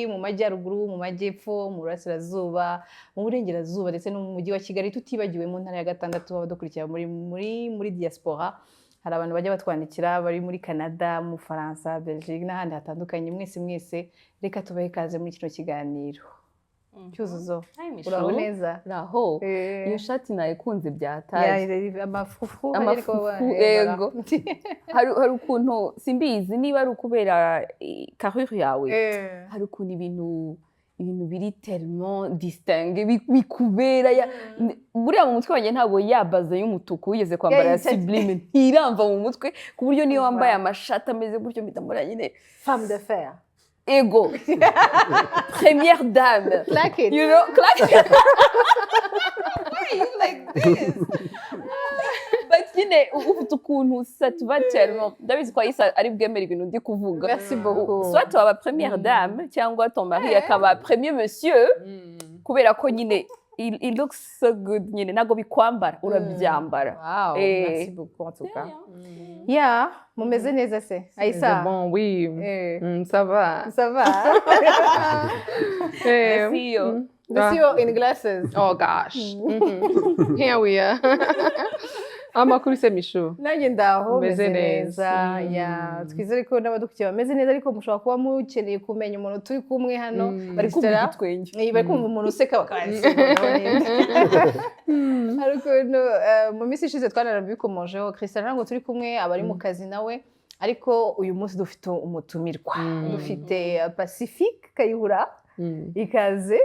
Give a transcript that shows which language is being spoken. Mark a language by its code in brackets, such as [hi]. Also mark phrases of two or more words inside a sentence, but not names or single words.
[rw] mu majyaruguru mu majyepfo mu burasirazuba mu burengerazuba ndetse no mu mujyi wa Kigali tutibagiwe mu ntara ya gatandatu abadukurikira muri diaspora hari abantu bajya batwandikira bari muri Canada mu Faransa Belgique n'ahandi hatandukanye mwese reka tubahe ikaze muri kino kiganiro Cyuzuzo uraho neza raho iyo shati nayikunze byataje amafufu yego hari ukuntu simbizi niba ari ukubera carrure yawe hari ukuntu ibintu biri [fr] tellement distingue [rw] bikubera buriya mu mutwe wanjye ntabwo yabaze y'umutuku wigeze kwambara ya sublime ntiramva mu mutwe ku buryo niyo wambaye amashati ameze gutyo mpita nyine [fr] femme de fer ego première dame [en] clack it you know clack it why you like this [rw] but ufite ukuntu [fr] ça te va tellement [rw] ndabizi ko Aïssa ari bwemera ibintu ndi kuvuga [fr] merci beaucoup soit tu [rw] aba [fr] première dame [rw] cyangwa [fr] ton mari [rw] akaba [fr] premier monsieur [rw] kubera ko nyine il [en] looks so good [rw] nyine nago bikwambara urabyambara [fr] wow merci beaucoup en tout cas yeah [rw] mumeze neza se [fr] Aïssa bon oui ça va merci yo [en] the CEO in glasses oh gosh here we are [rw] amakuru se Mishu nanjye ndaho meze neza ya twizere ko n'abadukiye bameze neza ariko mushobora kuba mukeneye kumenya umuntu turi kumwe hano bari kumva igitwenge bari kumva umuntu useka bakayise ariko mu minsi ishize twanarabikomojeho Christian ntabwo turi kumwe abari mu kazi nawe ariko uyu munsi dufite umutumirwa dufite Pacifique Kayihura ikaze